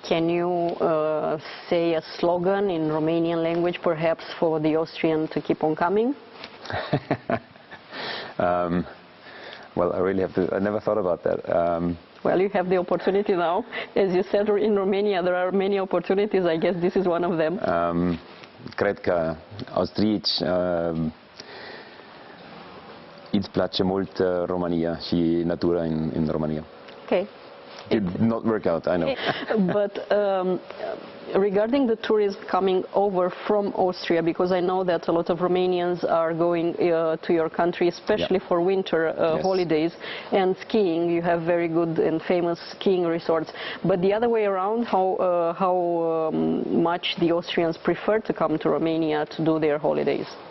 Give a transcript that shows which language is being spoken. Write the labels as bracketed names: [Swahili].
[English] Can you say a slogan in Romanian language perhaps for the Austrian to keep on coming? Well, I really have to, I never thought about that. Well, you have the opportunity now. As you said, in Romania there are many opportunities. I guess this is one of them. [Romanian] Cred că austrieci îți place mult România și natura în România. [English] Okay. It did not work out, I know. But regarding the tourism coming over from Austria, because I know that a lot of Romanians are going to your country, especially for winter Yes. holidays and skiing. You have very good and famous skiing resorts. But the other way around, how much the Austrians prefer to come to Romania to do their holidays?